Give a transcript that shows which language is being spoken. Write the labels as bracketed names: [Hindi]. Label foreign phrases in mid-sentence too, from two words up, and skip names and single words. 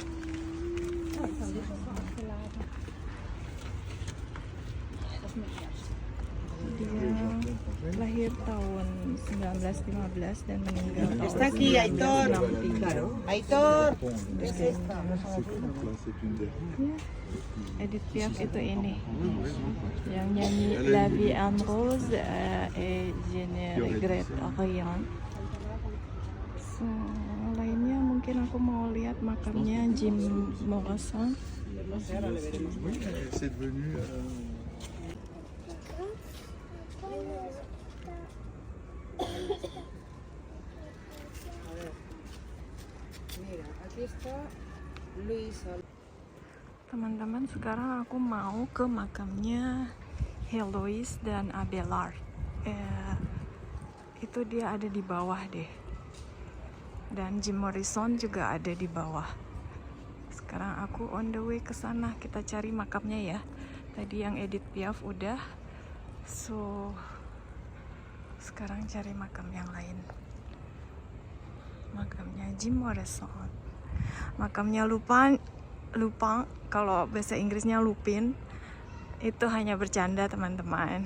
[Indonesian] Dia lahir tahun 1915 dan meninggal [Spanish] Está [Indonesian] tahun [Spanish] aquí, Aitor. [Indonesian] 1963. Aitor. Edith Piaf itu ini yang nyanyi La Vie en Rose et Je ne regrette rien. Lainnya mungkin aku mau lihat makamnya Jim Morrison. [French] C'est devenu [Spanish] Mira, aquí está Luis. [Indonesian] Teman-teman, sekarang aku mau ke makamnya Heloise dan Abelard. Itu dia ada di bawah deh. Dan Jim Morrison juga ada di bawah. Sekarang aku [English] on the way [Indonesian] ke sana. Kita cari makamnya ya. Tadi yang Edith Piaf udah. So sekarang cari makam yang lain. Makamnya Jim Morrison. Makamnya Lupin, kalau bahasa Inggrisnya Lupin, itu hanya bercanda, teman-teman.